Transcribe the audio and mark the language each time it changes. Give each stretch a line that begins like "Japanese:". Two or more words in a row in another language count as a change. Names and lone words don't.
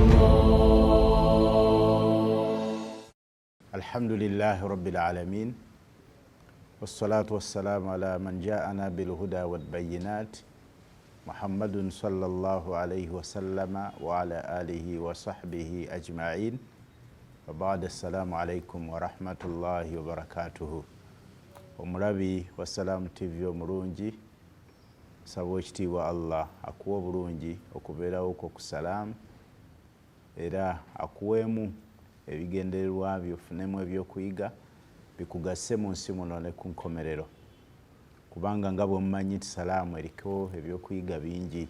Arabic: الحمد لله رب العالمين والصلاة والسلام على من جاءنا بالهدى والبينات محمد صلى الله عليه وسلم وعلى آله وصحبه أجمعين. وبعد السلام عليكم ورحمة الله وبركاته.
Ganda: Omulabi wa Salamu TV omulungi, nsaba ekitiibwa Allah akuwa obulungi okubeerawo ku Salamu, era akuweemu ebigendererwa byo, ofunemu ebyokuyiga bikugase mu nsi muno ne ku nkomerero, kubanga nga bwemumanyi nti Salaamu eriko ebyokuyiga bingi.